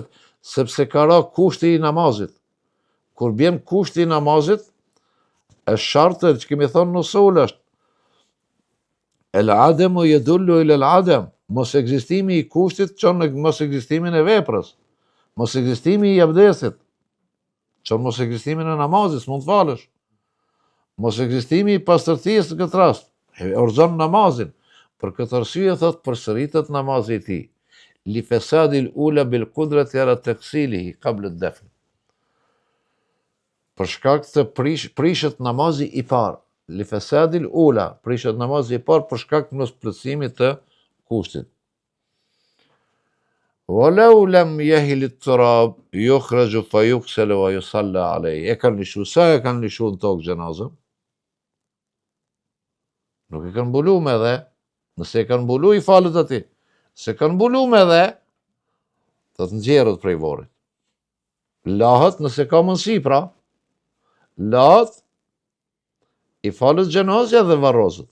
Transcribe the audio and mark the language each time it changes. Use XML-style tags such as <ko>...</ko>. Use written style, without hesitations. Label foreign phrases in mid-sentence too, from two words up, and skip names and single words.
<sq>Sepse ka ra kushti i namazit. Kur bjen kushti i namazit, e shartët që kemi thonë në usul është</sq> <ar>العدم يدل إلى العدم,</ar> <sq>mos ekzistimi i kushtit çon në mos ekzistimin e veprës, mos ekzistimi i abdesit çon mos ekzistimin e namazit, mund të falësh, mos ekzistimi i pastërtisë në këtë rast, e orzon namazin. Për këtë arsye thot përsëritet namazi i tij.</sq> <ar>لفساد الأولى بالقدرة على تغسيله قبل الدفن.</ar> <sq>Për shkak të prishet namazi i parë.</sq> <ar>لفساد الأولى,</ar> <sq>prishet namazi i parë për shkak të mos plotësimit të kushtit.</sq> <ar>ولو لم يهل التراب يخرج فيغسل ويصلى عليه.</ar> <sq>E kanë lishu, sa e kanë lishu në tokë xhenazën? Nuk e kanë mbulu me dhe, nëse e kanë mbulu i falet aty. Se kanë mbulu me dhe, do të nxjerrët prej varrit. Lahet nëse ka mundësi pra, lahet, i falet xhenazja dhe varroset.</sq>